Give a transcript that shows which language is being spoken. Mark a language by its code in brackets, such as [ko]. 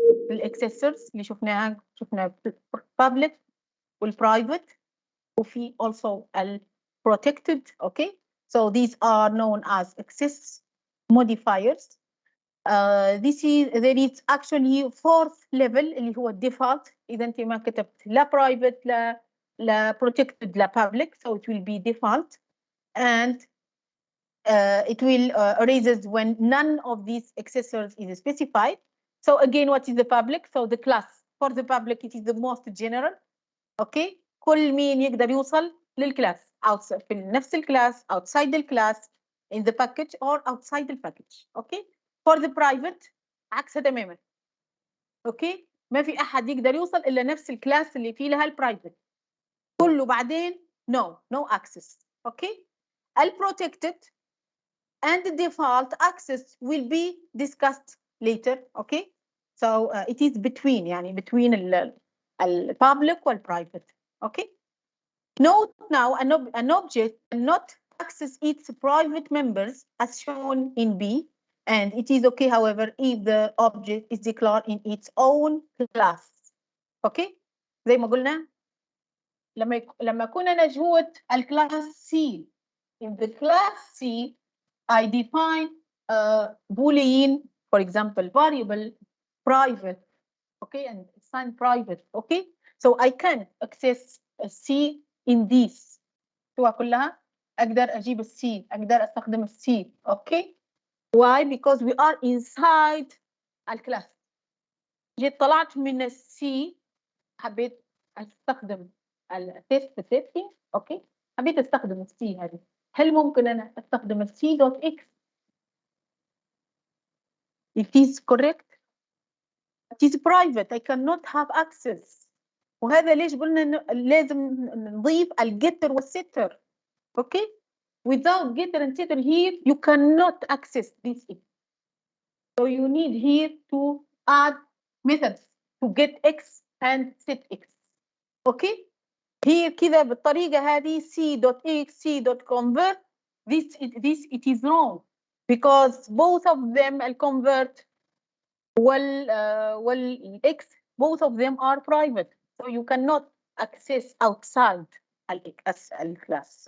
[ar] الاكسسورز اللي شفنا public والprivate وفي also protected. [en] Okay, so these are known as access modifiers. There is actually fourth level [ar] اللي هو [en] default. [ar] إذا أنت ما كتبت لا private لا protected لا [en] public, so it will be default, and it will erases when none of these accessors is specified. So again, what is the public? So the class for the public, it is the most general. Okay, [ar] كل مين يقدر يوصل للكلاس [en] outside [ar] في نفس الكلاس, [en] outside the class, in the package or outside the package. Okay, for the private [ar] عكسها تماما. Okay, ما في أحد يقدر يوصل إلا نفس الكلاس اللي فيه لها البرايفت. كله بعدين [en] no access. Okay, الprotected and the default access will be discussed later. Okay, so it is between, [ar] يعني [en] between الpublic والprivate. Okay, note now an object cannot access its private members as shown in B, and it is okay however if the object is declared in its own class. Okay, [ar] زي ما قلنا لما كنا نجهود الكلاس C, [en] in the class C I define a Boolean, for example, variable private, okay, and assign private. Okay, so I can access a C in this. [ar] شو كلها أقدر أجيب السي، أقدر أستخدم السي. [en] Okay, why? Because we are inside الكلاس. [ar] جيت طلعت من السي، حبيت أستخدم التست سيتنج. okay, حبيت أستخدم السي هذه. هل ممكن أنا أستخدم السي دوت إكس؟ [en] It is correct. It is private. I cannot have access. [ar] وهذا ليش قلنا إنه لازم نضيف الجيتر والسيتر. [en] Okay? Without getter and setter here, you cannot access this. So you need here to add methods to get x and set x. Okay? here [ar] كذا بالطريقة هذه [en] c.exe.convert this it is wrong because both of them الconvert والx both of them are private, so you cannot access outside الclass.